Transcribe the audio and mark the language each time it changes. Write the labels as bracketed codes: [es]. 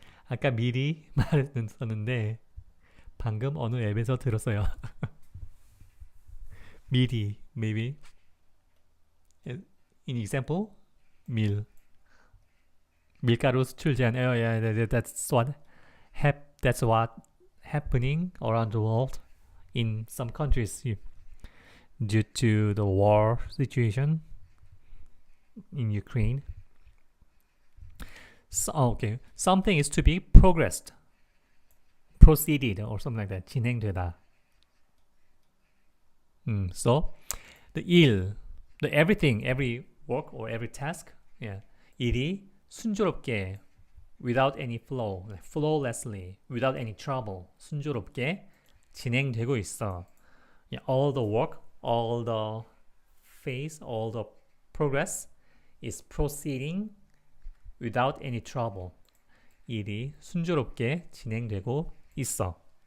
[ko] 아까 미리 말했었는데 방금 어느 앱에서 들었어요. 미리, [en] maybe. In example, [ko] 밀가루 수출 제한. [en] Oh, yeah, that's what happening around the world in some countries due to the war situation in Ukraine. So, okay, something is to be progressed, proceeded, or something like that. [ko] 진행되다. [en] So the everything, every work or every task, yeah, [ko] 일이 순조롭게, [en] without any flow, like flawlessly, without any trouble, [ko] 순조롭게 진행되고 있어. [en] Yeah, all the work, all the phase, all the progress is proceeding without any trouble. [ko] 일이 순조롭게 진행되고 있어.